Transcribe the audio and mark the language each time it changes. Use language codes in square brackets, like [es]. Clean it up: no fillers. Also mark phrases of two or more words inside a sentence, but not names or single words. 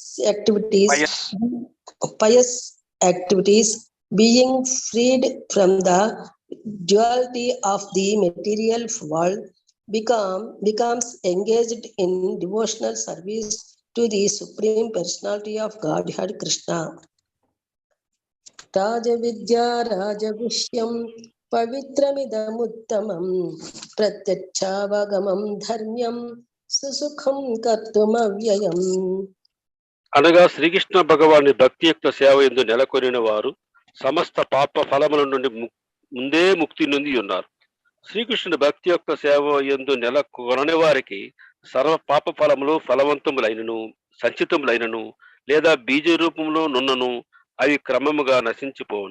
[en] activities, being freed from the duality of the material world, becomes engaged in devotional service to the Supreme Personality of Godhead Krishna. [sa] राज विद्या पवित्रमिदमुत्तमम् प्रत्यचावगमम् धर्म्यम् सुसुखम् कर्तुमव्ययम्. [te] అనగా శ్రీకృష్ణ భగవాని భక్తి యొక్క సేవ యందు నెలకొనిన వారు సమస్త పాప ఫలముల నుండి ముందే ముక్తి నొంది ఉన్నారు. శ్రీకృష్ణుని భక్తి యొక్క సేవ యందు నెలకొనని వారికి సర్వ పాప ఫలములు ఫలవంతములైనను సంచితములైనను లేదా బీజ రూపంలో నున్నను అవి క్రమముగా నశించిపోవును.